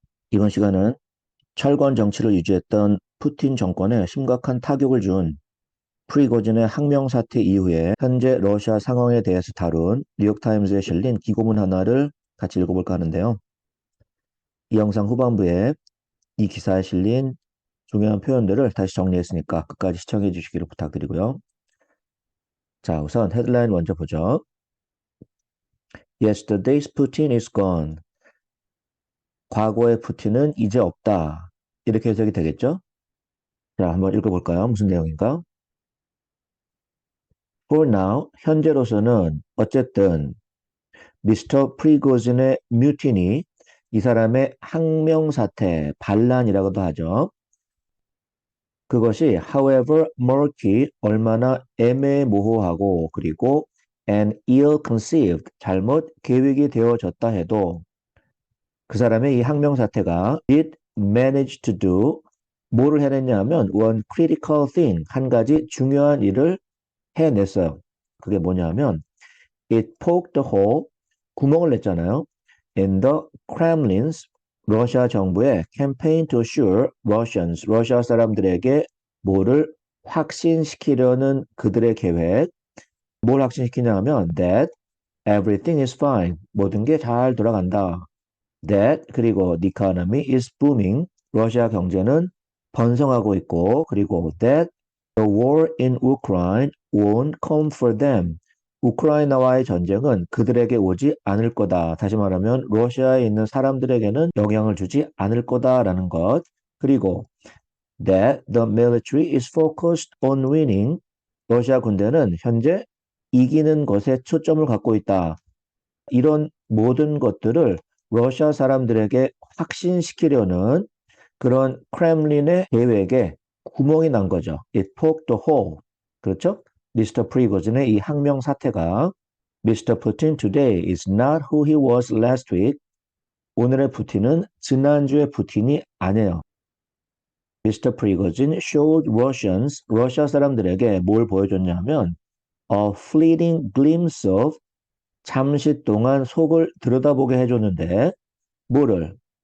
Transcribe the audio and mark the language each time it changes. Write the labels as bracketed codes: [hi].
[ko] 이번 시간은 철권 정치를 유지했던 푸틴 정권에 심각한 타격을 준 프리고진의 항명 사태 이후에 현재 러시아 상황에 대해서 다룬 뉴욕타임즈에 실린 기고문 하나를 같이 읽어볼까 하는데요. 이 영상 후반부에 이 기사에 실린 중요한 표현들을 다시 정리했으니까 끝까지 시청해 주시기를 부탁드리고요. 자, 우선 헤드라인 먼저 보죠. [en] Yesterday's Putin is gone. [ko] 과거의 푸틴은 이제 없다. 이렇게 해석이 되겠죠? 자, 한번 읽어볼까요? 무슨 내용인가? [en] For now, [ko] 현재로서는 어쨌든 미스터 프리고진의 뮤티니, 이 사람의 항명사태, 반란이라고도 하죠. 그것이 [en] however murky, [ko] 얼마나 애매모호하고 그리고 [en] and ill-conceived, [ko] 잘못 계획이 되어졌다 해도 그 사람의 이 항명사태가 [en] it managed to do, [ko] 뭐를 해냈냐 하면 [en] one critical thing, [ko] 한 가지 중요한 일을 해냈어요. 그게 뭐냐 하면 [en] It poked a hole, [ko] 구멍을 냈잖아요. [en] In the Kremlin's, [ko] 러시아 정부의 [en] campaign to assure Russians, [ko] 러시아 사람들에게 뭐를 확신시키려는 그들의 계획, 뭘 확신시키냐 하면 [en] that everything is fine, [ko] 모든 게 잘 돌아간다. [en] That, [ko] 그리고 [en] the economy is booming, [ko] 러시아 경제는 번성하고 있고, 그리고 [en] that the war in Ukraine won't come for them, [ko] 우크라이나와의 전쟁은 그들에게 오지 않을 거다. 다시 말하면 러시아에 있는 사람들에게는 영향을 주지 않을 거다라는 것. 그리고 [en] that the military is focused on winning, [ko] 러시아 군대는 현재 이기는 것에 초점을 갖고 있다. 이런 모든 것들을 러시아 사람들에게 확신시키려는 그런 크렘린의 계획에 구멍이 난 거죠. [en] It poked a hole. [ko] 그렇죠? 미스터 프리고진의 이 항명 사태가 Mr. [en] Putin today is not who he was last week. [ko] 오늘의 푸틴은 지난주의 푸틴이 아니에요. Mr. Prigozhin showed Russians, 러시아 사람들에게 뭘 보여줬냐면 [en] a fleeting glimpse of, [ko] 잠시 동안 속을 들여다보게 해줬는데 뭐를?